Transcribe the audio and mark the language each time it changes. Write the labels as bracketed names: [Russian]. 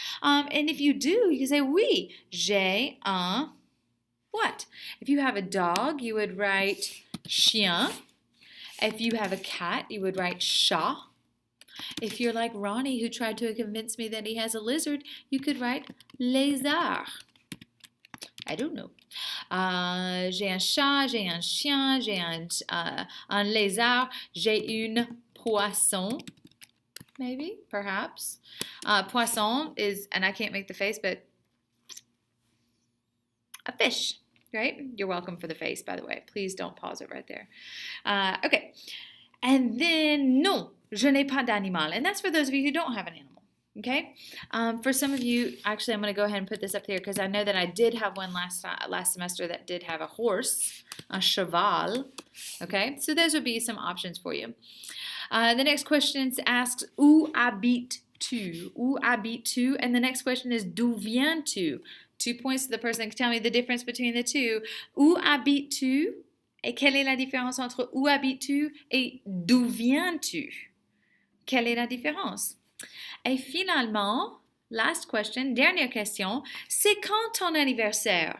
[English] And if you do, you can say, [French] oui, j'ai un [English] what? If you have a dog, you would write chien. If you have a cat, you would write chat. If you're like Ronnie, who tried to convince me that he has a lizard, you could write lézard. I don't know. [French] J'ai un chat, j'ai un chien, j'ai un lézard, j'ai une poisson. [English] Maybe, perhaps. Poisson is, and I can't make the face, but a fish. Right? You're welcome for the face, by the way. Please don't pause it right there. Okay. And then, [French] non, je n'ai pas d'animal. [English] And that's for those of you who don't have an animal. Okay. For some of you, actually, I'm going to go ahead and put this up here because I know that I did have one last semester that did have a horse, a cheval. Okay. So those would be some options for you. The next question asks, [French] où habites-tu? Où habites-tu? [English] And the next question is, [French] d'où viens-tu? [English] 2 points to the person that can tell me the difference between the two. [French] Où habites-tu? Et quelle est la différence entre où habites-tu et d'où viens-tu? Quelle est la différence? Et finalement, [English] last question, [French] dernière question, c'est quand ton anniversaire?